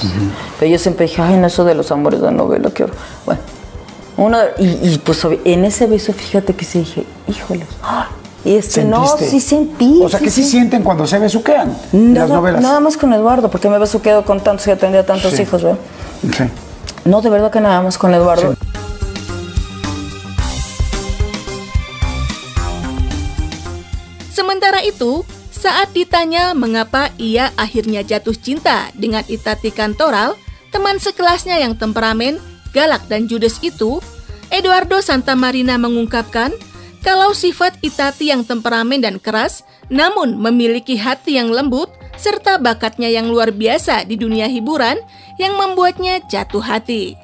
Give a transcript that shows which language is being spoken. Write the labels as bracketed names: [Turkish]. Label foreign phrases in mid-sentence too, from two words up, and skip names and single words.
[Spanish] Pero yo siempre dije, ay, no, eso de los amores de novela, qué horror. Bueno, pues en ese beso, fíjate que sí dije, híjoles. No, sí sentí. O sea, que sí sienten cuando se besuquean en las novelas. Nada más con Eduardo, porque me besuqueado con tantos y atendía a tantos hijos, ¿verdad? Sí. No, de verdad que nada más con Eduardo. Sí. [Indonesian] Sementara itu, saat ditanya mengapa ia akhirnya jatuh cinta dengan Itati Cantoral, teman sekelasnya yang temperamen, galak dan judes itu, Eduardo Santamarina mengungkapkan kalau sifat Itati yang temperamen dan keras, namun memiliki hati yang lembut, serta bakatnya yang luar biasa di dunia hiburan yang membuatnya jatuh hati.